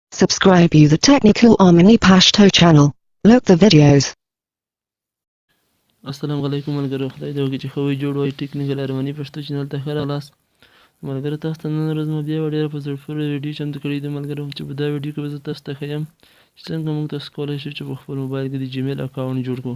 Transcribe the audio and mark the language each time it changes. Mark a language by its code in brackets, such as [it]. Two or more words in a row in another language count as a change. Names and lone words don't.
[en] Subscribe you the Technical Omni Pashto channel. Look the videos. [ps] السلام علیکم ملګرو، خدای دې وکړي چې ښه وي جوړ وای. ټیکنیکل ارمني پښتو چینل ته ښه راغلاست ملګرو. تاسو ته نن ورځ مو بیا یوه ډېره په زړه پورې ویډیو چمتو کړې ده ملګرو، چې په دا ویډیو کې به زه تاسو ته ښیم چې څنګه موږ تاسو کولی شو چې په خپل موبایل کې د جیمیل اکاونټ جوړ کړو.